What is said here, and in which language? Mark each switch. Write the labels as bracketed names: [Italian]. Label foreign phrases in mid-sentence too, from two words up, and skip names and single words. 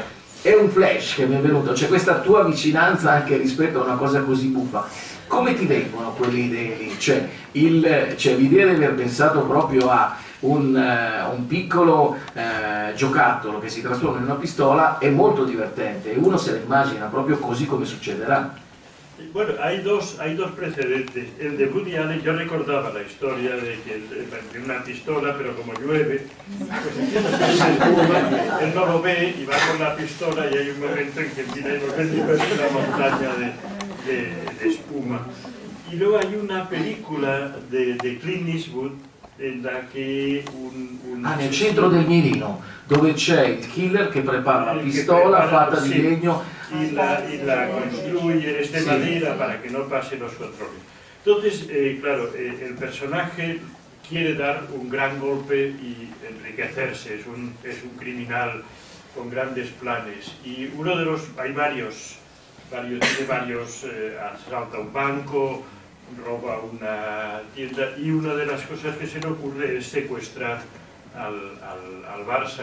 [Italian] È un flash che mi è venuto, c'è questa tua vicinanza anche rispetto a una cosa così buffa. Come ti vengono quelle idee lì? Cioè l'idea di aver pensato proprio a un piccolo giocattolo che si trasforma in una pistola è molto divertente e uno se la immagina proprio così come succederà. [Spanish] Bueno, hay dos precedentes. El de Woody Allen, yo recordaba la historia de que de una pistola, pero como llueve, pues él no lo ve y va con la pistola y hay un momento en que mira y lo ve y ves una montaña de espuma. Y luego hay una película de Clint Eastwood en la che [Italian] nel centro del mirino, dove c'è il killer che prepara la pistola fatta di legno [Spanish] y la construye de madera para que no pase los controles. Entonces, claro, el personaje quiere dar un gran golpe y enriquecerse, es un criminal con grandes planes. Y uno de los, hay varios, asalta un banco, roba una tienda y una de las cosas que se le ocurre es secuestrar al Barça.